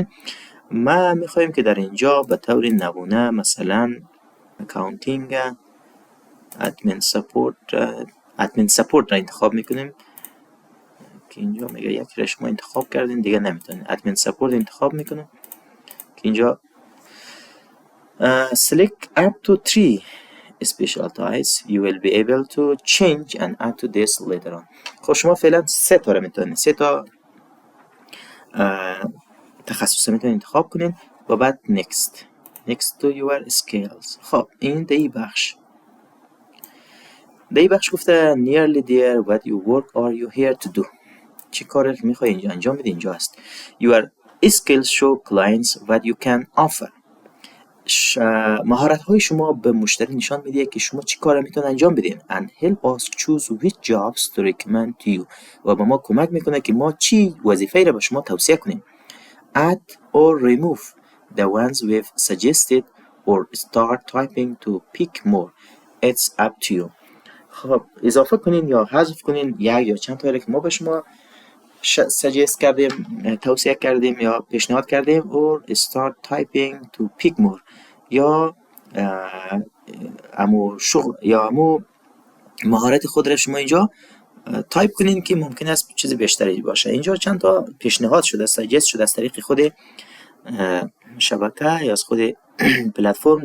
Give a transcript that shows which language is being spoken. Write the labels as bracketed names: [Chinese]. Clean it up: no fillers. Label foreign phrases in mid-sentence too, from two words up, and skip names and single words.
[Persian] ما میخوایم که در اینجا به طور نمونه مثلا [English] accounting admin support [Persian] را انتخاب میکنیم که اینجا میگه یک را شما انتخاب کردین دیگه نمیتونین. [English] admin support [Persian] انتخاب میکنیم که اینجا [English] select up to 3 specialties you will be able to change and add to this later on. [Persian] خب شما فعلا 3 تا رو میتونین، 3 تا تخصص میتونین انتخاب کنین و بعد [English] next to your skills. [Persian] خب این دی بخش گفته [English] nearly there what you work or you here to do. [Persian] چی کار میخوای اینجا انجام بدی؟ اینجا هست [English] your skills show clients what you can offer. [Persian] مهارت های شما به مشتری نشان میده که شما چی کار میتونید انجام بدین. [English] and help us choose which jobs to recommend to you. [Persian] و به ما کمک میکنه که ما چی وظیفه‌ای را به شما توصیه کنیم. [English] add or remove the ones we've suggested or start typing to pick more. It's up to you. [Persian] خب اضافه کنین یا حذف کنین یک یا چند تا که ما به شما سجست کردیم، توصیه کردیم یا پیشنهاد کردیم. [English] or start typing to pick more [Persian] یا امو مهارت خود را شما اینجا تایپ کنین که ممکن است چیز بیشتری باشه. اینجا چند تا پیشنهاد شده، سجست شده از طریق خود شبکه یا از خود پلتفرم.